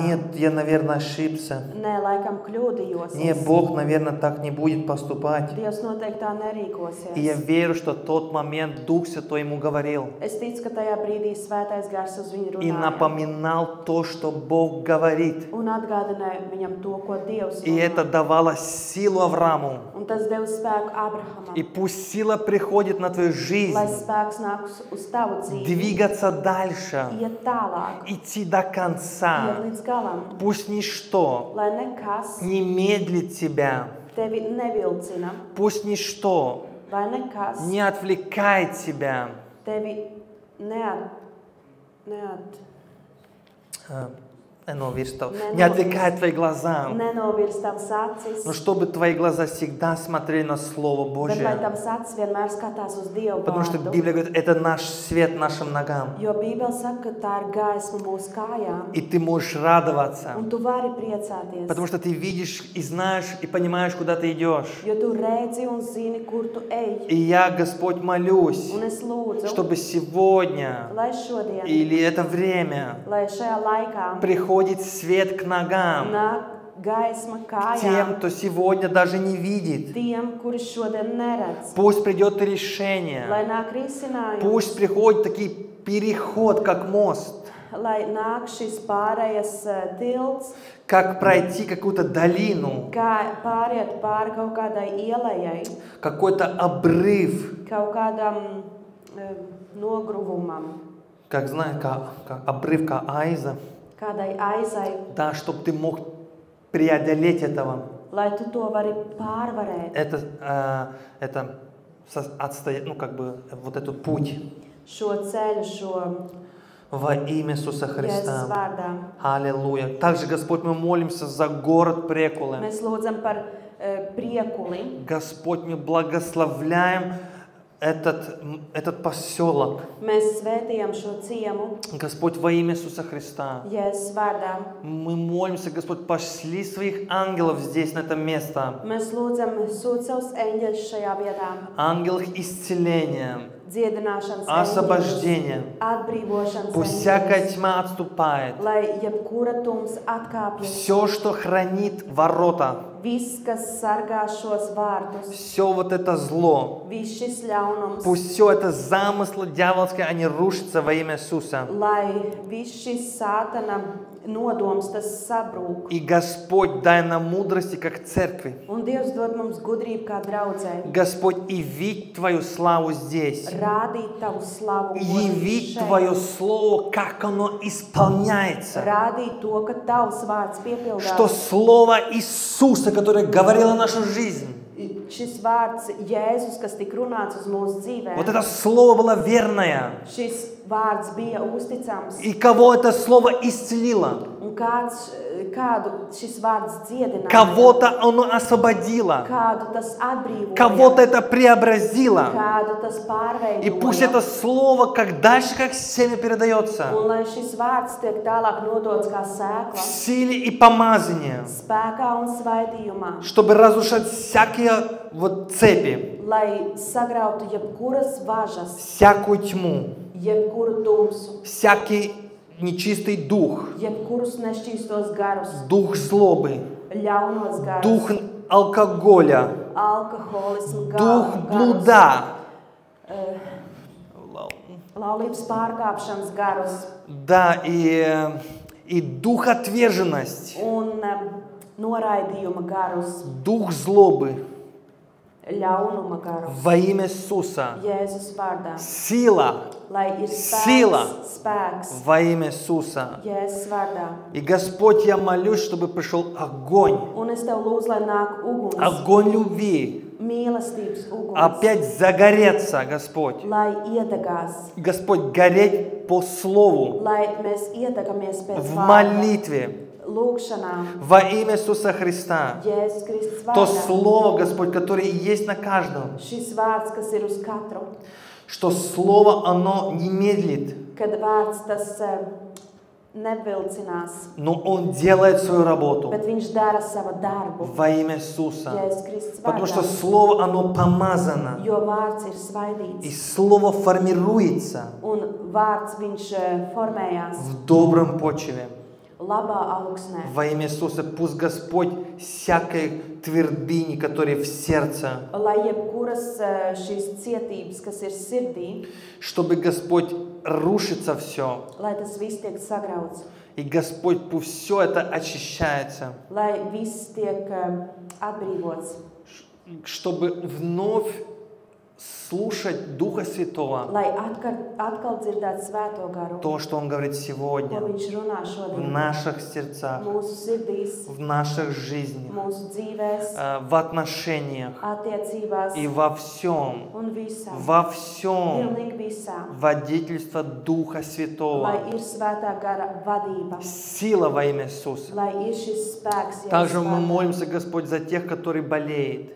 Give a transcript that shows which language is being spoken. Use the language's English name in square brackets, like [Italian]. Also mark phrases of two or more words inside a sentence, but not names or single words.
[Russian] Нет, я, наверное, ошибся. [Latvian] nē, laikam kļūdījos. [Russian] Нет, Бог, наверное, так не будет поступать. [Latvian] Dievs noteikti tā [Russian] И я [Latvian] nerīkosies. [Russian] верю, что в тот момент Дух Святой ему говорил [Latvian] Es ticu, ka tajā brīdī svētais gars uz viņu [Russian] и [Latvian] runāja [Russian] напоминал то, что Бог говорит. [Latvian] un atgādināja viņam to, ko Dievs [Russian] И это [Latvian] runā. [Russian] давало силу Аврааму. [Latvian] Un tas deva spēku Abrahamam. [Russian] И пусть сила приходит на твою жизнь, [Latvian] lai spēks nāk uz tavu dzīvi, [Russian] двигаться дальше, [Latvian] iet tālāk, [Russian] идти до [Latvian] iet [Russian] конца. [Latvian] līdz galam, [Russian] Пусть ничто [Latvian] lai nekas [Russian] не медлит тебя, [Latvian] tevi nevilcina, [Russian] пусть ничто [Latvian] vai nekas [Russian] не отвлекает тебя. [Latvian] tevi [Russian] Не отвлекает твои глаза. [Latvian] nenovirs tavas acis, [Russian] Но чтобы твои глаза всегда смотрели на Слово [Latvian] bet lai [Russian] Божье. [Latvian] tavas acis vienmēr skatās uz Dievu [Russian] Потому что [Latvian] vārdu. [Russian] Библия говорит, это наш свет нашим ногам. [Latvian] Jo Bībele saka, ka tā ir gaisma mūsu kājām, [Russian] И ты можешь радоваться. [Latvian] un tu vari priecāties, [Russian] Потому что ты видишь и знаешь, и понимаешь, куда ты идешь. [Latvian] jo tu redzi un zini, kur tu ej. [Russian] И я, Господь, молюсь, [Latvian] Un es lūdzu, [Russian] чтобы сегодня [Latvian] lai šodien, [Russian] или это время [Latvian] lai šajā laikā [Russian] приходит свет к ногам. [Latvian] nāk gaisma [Russian] Тем, [Latvian] kājām [Russian] кто сегодня даже не видит. [Latvian] tiem, kuri šodien neredz. [Russian] Пусть придет решение. [Latvian] Lai nāk risinājums, [Russian] Пусть приходит такой переход, как мост. [Latvian] lai nāk šis pārējas tilts, [Russian] Как пройти какую-то долину, [Latvian] kā pāriet pāri kaut kādai ielai, [Russian] какой-то обрыв. [Latvian] kaut kādam nogruvumam, [Russian] Как знаешь, как обрыв, как айза. [Latvian] kādai aizai, [Russian] Да, чтобы ты мог преодолеть этого. [Latvian] lai tu to vari pārvarēt. [Russian] Это отстоять, ну как бы вот этот путь [Latvian] Šo ceļu, šo [Russian] во имя Иисуса [Latvian] Jēzus [Russian] Христа. [Latvian] vārdā. [Russian] Аллилуйя. Также, Господь, мы молимся за город Прекулы. [Latvian] Mēs lūdzam par Priekuli. [Russian] Господь, мы благословляем этот поселок. [Latvian] Mēs svētījam šo ciemu [Russian] Господь, во имя Иисуса Христа. [Latvian] Jēzus vārdā. [Russian] Мы молимся, Господь, пошли своих ангелов здесь, на это место. [Latvian] Mēs lūdzam sūt savus eņģeļus šajā vietā. [Russian] Ангелов исцеления, [Latvian] Dziedināšanas [Russian] освобождения. [Latvian] atbrīvošanas [Russian] Пусть всякая [Latvian] eņģeļus, [Russian] тьма отступает. [Latvian] lai jebkura tums atkāpjas. [Russian] Все, что хранит ворота, [Latvian] Viss, kas sargā šos vārtus, [Russian] все вот это зло, [Latvian] viss šis ļaunums, [Russian] пусть все это замыслы дьявольские, они рушатся во имя Иисуса. [Latvian] lai viss šis sātana nodoms, tas sabrūk. [Russian] И Господь, дай нам мудрости, как церкви. [Latvian] Un Dievs dod mums gudrību kā draudzē. [Russian] Господь, явить Твою славу здесь. [Latvian] Rādīt tavu slavu [Russian] Явить [Latvian] šeit. [Russian] Твое Слово, как оно исполняется. [Latvian] Rādīt to, ka tavs vārds [Russian] Что [Latvian] piepildās. [Russian] Слово Иисуса, которое говорило нашу жизнь, [Latvian] Šis vārds Jēzus, kas tika runāts uz mūsu dzīvēm, [Russian] вот это Слово было верное. [Latvian] šis vārds bija uzticams. [Russian] И кого это Слово исцелило? [Latvian] Un kādu šis vārds dziedināja, [Russian] Кого-то оно освободило. [Latvian] kādu tas atbrīvoja, [Russian] Кого-то это преобразило. [Latvian] kādu tas [Russian] И пусть это [Latvian] pārveidoja. [Russian] Слово, как дальше, как семя передается, [Latvian] Un lai šis vārds tiek tālāk nodots kā [Russian] в [Latvian] sēkla, [Russian] силе и помазании, [Latvian] spēkā un svaidījumā, [Russian] чтобы разрушать всякие вот цепи, [Latvian] lai sagrautu jebkuras važas, [Russian] всякую тьму, [Latvian] jebkuru tumsu, [Russian] всякий нечистый дух, [Latvian] jebkurus nešķīstos garus, [Russian] дух злобы, [Latvian] ļaunos garus, [Russian] дух алкоголя, [Latvian] alkoholismu, [Russian] дух [Latvian] garus, [Russian] блуда, [Latvian] laulības pārkāpšanas garus [Russian] да, и дух отверженности, [Latvian] un noraidījuma garus, [Russian] дух злобы [Latvian] ļaunuma garus. [Russian] во имя Иисуса, [Latvian] Jēzus vārdā, [Russian] сила [Latvian] lai ir [Russian] Sila. [Latvian] spēks [Russian] во имя Иисуса. [Latvian] Jēzus vārdā. [Russian] И, Господь, я молюсь, чтобы пришел огонь, [Latvian] Un es tev lūdzu, lai nāk uguns, [Russian] огонь любви, [Latvian] mīlestības uguns, [Russian] опять загореться, Господь. [Latvian] lai iedegās, [Russian] Господь, гореть по Слову, [Latvian] lai mēs iedegamies pēc [Russian] в [Latvian] vārda, [Russian] молитве, [Latvian] lūgšanā, [Russian] во имя Иисуса Христа. [Latvian] Jēzus Kristus [Russian] То [Latvian] vārdā. [Russian] Слово, Господь, которое есть на каждом, [Latvian] Šis vārds, kas ir uz katru, [Russian] что Слово, оно не медлит, [Latvian] kad vārds tas nevilcinās, [Russian] но Он делает свою работу [Latvian] bet viņš dara savu darbu. [Russian] во имя Иисуса. [Latvian] Jēzus Kristus [Russian] Потому что [Latvian] vārdā, [Russian] Слово, оно помазано, [Latvian] jo vārds ir [Russian] и [Latvian] svaidīts, [Russian] Слово формируется [Latvian] un vārds viņš formējās [Russian] в добром почве. [Latvian] labā augsnē. [Russian] Во имя Иисуса пусть Господь всякой твердыни, которые в сердце, [Latvian] Lai jebkuras šīs cietības, kas ir sirdī, [Russian] чтобы Господь рушится все, [Latvian] lai tas viss tiek sagrauts, [Russian] и Господь пусть все это очищается, [Latvian] lai viss tiek atbrīvots, [Russian] чтобы вновь слушать Духа Святого, [Latvian] lai atkal dzirdētu Svēto garu, [Russian] то, что Он говорит [Latvian] ko [Russian] сегодня, [Latvian] Viņš runā [Russian] в [Latvian] šodien [Russian] наших сердцах, [Latvian] mūsu sirdīs, [Russian] в наших жизнях, [Latvian] mūsu dzīvēs, [Russian] в отношениях [Latvian] attiecībās [Russian] и во всем, [Latvian] un visā. pilnīgi Pilnīgi visā. [Russian] водительство Духа [Latvian] Lai [Russian] Святого, [Latvian] ir Svētā gara vadība, [Russian] сила во имя Иисуса. [Latvian] lai ir šis spēks Jēzus [Russian] Также мы [Latvian] vārdā. [Russian] молимся, Господь, за тех, которые болеют,